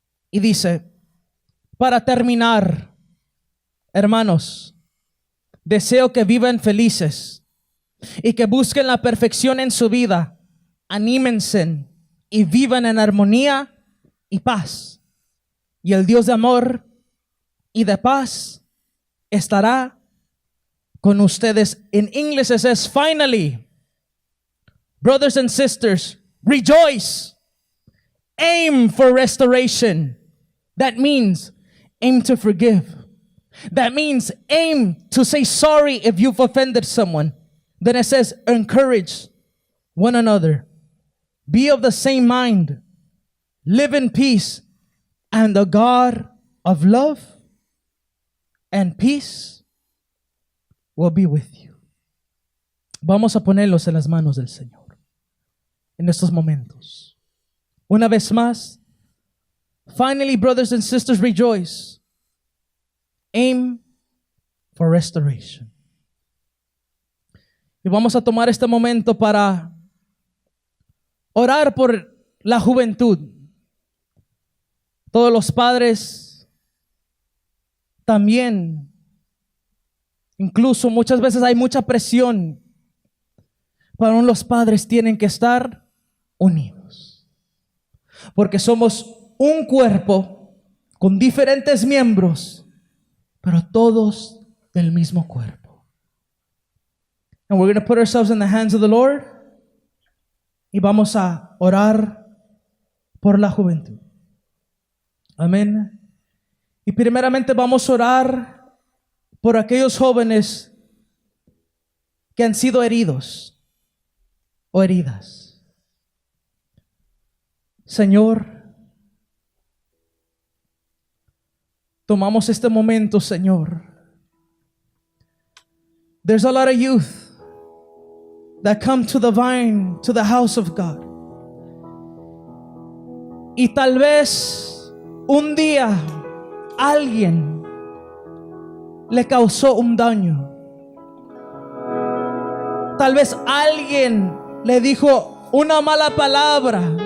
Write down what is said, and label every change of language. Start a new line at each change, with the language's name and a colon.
Spanish: Y dice, para terminar, hermanos, deseo que vivan felices y que busquen la perfección en su vida. Anímense y vivan en armonía y paz. Y el Dios de amor y de paz estará con ustedes.
English: In English it says, finally, brothers and sisters, rejoice. Aim for restoration. That means aim to forgive. That means aim to say sorry if you've offended someone. Then it says, encourage one another. Be of the same mind. Live in peace. And the God of love and peace will be with you.
Spanish: Vamos a ponerlos en las manos del Señor en estos momentos. Una vez más,
English: finally, brothers and sisters, rejoice. Aim for restoration.
Spanish: Y vamos a tomar este momento para orar por la juventud. Todos los padres también. Incluso muchas veces hay mucha presión. Pero los padres tienen que estar unidos. Porque somos un cuerpo con diferentes miembros, pero todos del mismo cuerpo.
English: And we're going to put ourselves in the hands of the Lord.
Spanish: Y vamos a orar por la juventud. Amén. Y primeramente vamos a orar por aquellos jóvenes que han sido heridos o heridas. Señor, tomamos este momento, Señor.
English: There's a lot of youth that come to the vine, to the house of God.
Spanish: Y tal vez un día alguien le causó un daño. Tal vez alguien le dijo una mala palabra.